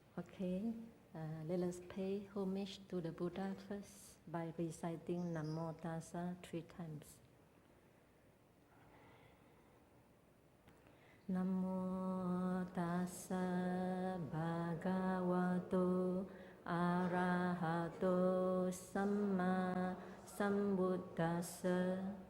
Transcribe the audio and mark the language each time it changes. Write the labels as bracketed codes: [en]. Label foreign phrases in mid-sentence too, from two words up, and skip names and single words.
[en] Okay, let us pay homage to the Buddha first by reciting Namo Tassa 3 times. [pi] Namo Tassa Bhagavato Arahato Samma Sambuddhassa.